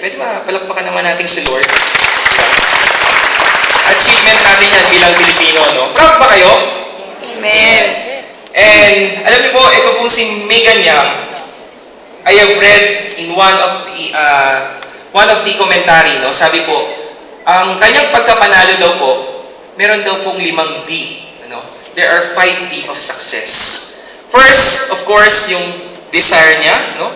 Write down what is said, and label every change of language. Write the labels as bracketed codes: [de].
[tl] Pwede ba, palakpakan naman natin si Lord. Achievement natin yan bilang Pilipino, no? Proud ba kayo? Amen. [en] And [tl] alam niyo po, ito pong si [en] Megan Young, I have read in one of the commentary, no? [tl] Sabi po, ang kanyang pagkapanalo daw po, meron daw pong 5 D. Ano? [en] There are 5 D of success. First, of course, yung desire niya, no?